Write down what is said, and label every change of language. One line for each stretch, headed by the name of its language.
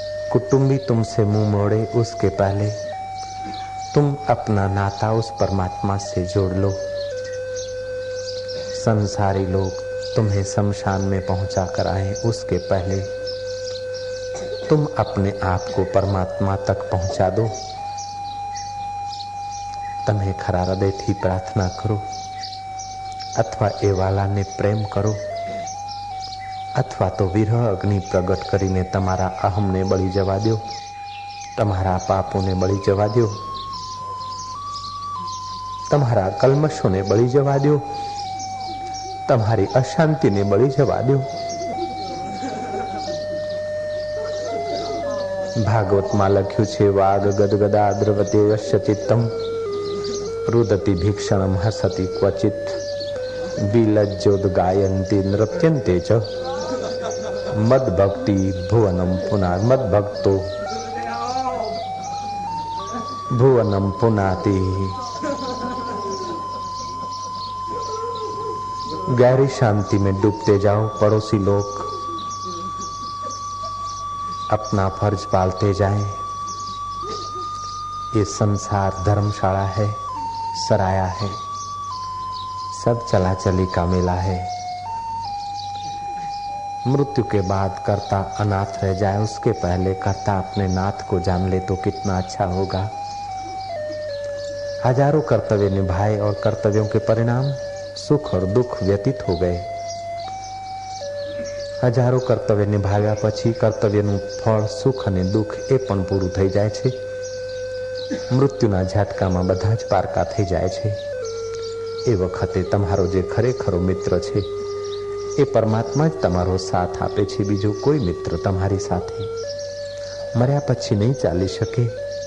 Hindi: कुटुंबी तुमसे मुंह मोड़े उसके पहले तुम अपना नाता उस परमात्मा से जोड़ लो। संसारी लोग तुम्हें शमशान में पहुंचा कर आए, उसके पहले तुम अपने आप को परमात्मा तक पहुंचा दो।
Gujarati: તમે ખરા હૃદયથી પ્રાર્થના કરો, અથવા એ વાલાને પ્રેમ કરો, અથવા તો વિરહ અગ્નિ પ્રગટ કરીને તમારા અહમને બળી જવા દો, તમારા પાપોને બળી જવા દો, તમારા કલ્મશોને બળી જવા દો, તમારી અશાંતિને બળી જવા દો। ભાગવતમાં લખ્યું છે,
Sanskrit: વાગ ગદગદા દ્રવતે યસ્ય ચિત્તમ रुदति भीक्षणम हसति क्वचित विलज्जोद गायन्ति नृत्यन्ते च मद भक्ति भुवनम पुना मद भक्तो भुवनम पुनाति।
Hindi: गहरी शांति में डूबते जाओ। पड़ोसी लोग अपना फर्ज पालते जाएं। ये संसार धर्मशाला है, सराया है, सब चला चली का मेला है। मृत्यु के बाद कर्ता अनाथ रह जाए, उसके पहले कर्ता अपने नाथ को जान ले तो कितना अच्छा होगा। हजारों कर्तव्य निभाए और कर्तव्यों के परिणाम सुख और दुख व्यतीत हो गए।
Gujarati: हजारों कर्तव्य निभाव्યા પછી કર્તવ્યનું ફળ સુખ અને દુઃખ એ પણ પૂરું થઈ જાય છે। મૃત્યુના ઝાટકામાં બધા જ પારકા થઈ જાય છે। એ વખતે તમારો જે ખરેખરો મિત્ર છે એ પરમાત્મા જ તમારો સાથ આપે છે, બીજો કોઈ મિત્ર તમારી સાથે મર્યા પછી નહીં ચાલી શકે।